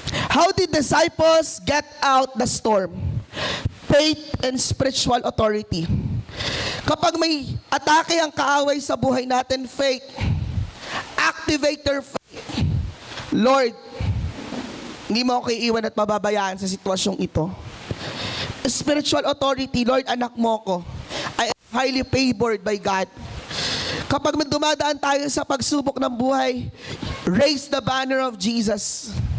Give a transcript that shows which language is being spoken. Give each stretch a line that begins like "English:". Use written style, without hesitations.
English: How did disciples get out the storm? Faith and spiritual authority.
Filipino: Kapag may atake ang kaaway sa buhay natin, faith.
English: Activate your faith.
Filipino: Lord, hindi mo ako iiwan at mababayaan sa sitwasyong ito.
English: Spiritual authority,
Filipino: Lord, anak mo ko.
English: I am highly favored by God.
Filipino: Kapag dumadaan tayo sa pagsubok ng buhay,
English: raise the banner of Jesus.